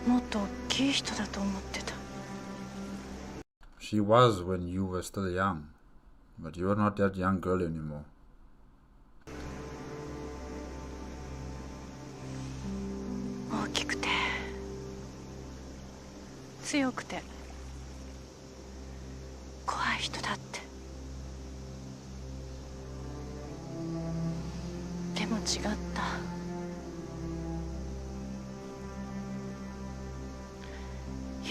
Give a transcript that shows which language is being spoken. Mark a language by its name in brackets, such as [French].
[Japanese] と大きい人だと思ってた。 [English] She was when you were still young, but you're not that young girl anymore. [Japanese] 大きくて強くて怖い人だって。でも違った。